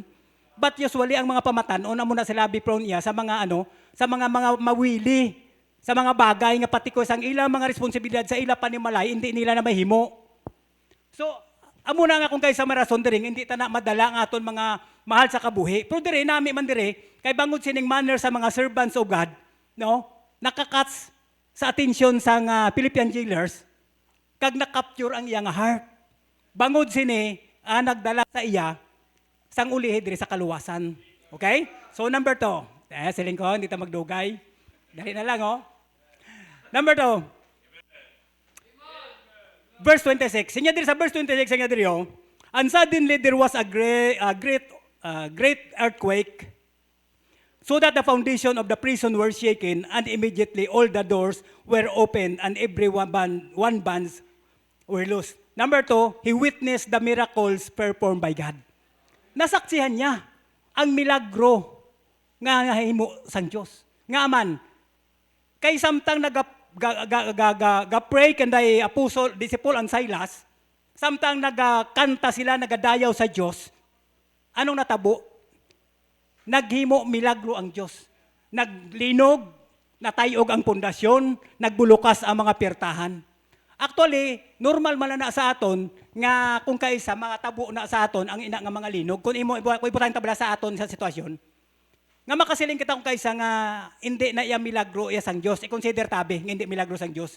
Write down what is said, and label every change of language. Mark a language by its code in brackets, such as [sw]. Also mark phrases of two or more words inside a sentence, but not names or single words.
[hil] But usually ang mga pamatanon amo na sila [en] be prone [hil] iya sa mga sa mga mawili, sa mga bagay nga pati ko sang ilang mga responsibilidad sa ila panimalay hindi nila na mahimo. So amo na nga kung kaysa marason diri hindi ta na madala nga aton mga mahal sa kabuhi. Pero diri nami man diri kay bangod sining manner sa mga [en] servants of God, [hil] no? Nakakats sa atensyon sang [en] Philippian jailers [hil] kag na-capture ang iyang heart. Bangod sini nagdala sa iya sang ulihi diri sa kaluwasan. [en] Okay? So number 2. [hil] Siling ko, hindi ta magdugay. Dali na lang, oh. [en] Number 2. Verse 26. [hil] Sinya diri sa verse 26, sinya diri, oh. [en] And suddenly there was a great earthquake, so that the foundation of the prison were shaken, and immediately all the doors were opened, and every one bands were loosed. Number 2, he witnessed the miracles performed by God. [hil] Nasaksihan niya ang milagro nga himo sang Dios. Nga man, kay samtang nag-pray kanday [en] apostle, disciple and Silas, [hil] samtang nagkanta sila, nagadayaw sa Dios, anong natabo? Naghimo milagro ang Dios. Naglinog, natayog ang pundasyon, nagbulukas ang mga pirtahan. Actually, normal man na sa aton nga kung kaysa mga tabo na sa aton ang ina nga mga linog, kung ibutang tabla sa aton sa sitwasyon, nga makasiling kita kung kaysa nga hindi na iya milagro iya sang Dios, i-consider tabi nga hindi milagro sang Dios.